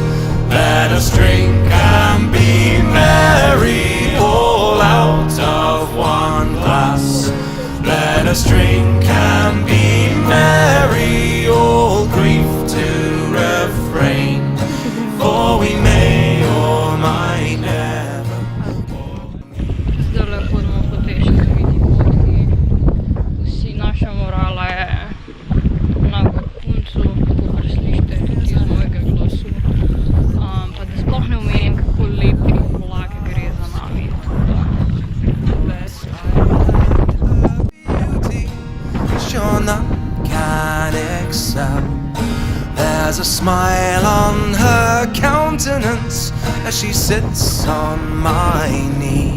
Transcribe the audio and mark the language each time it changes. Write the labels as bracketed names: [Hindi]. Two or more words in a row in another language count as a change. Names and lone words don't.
[English] Let us drink and be merry, all out of one glass. Let us drink and be merry, all grief to refrain. For we may or might never. [Slovenian] Zdaj hodimo po tej čudoviti potki. Vsi naša morala je na vrhuncu, kakor slišite tudi iz mojega glasu. Pa da sploh ne omenim, kako lepi vlak gre za nami. [English] Sure none can excel. There's a smile on her countenance as she sits on my knee.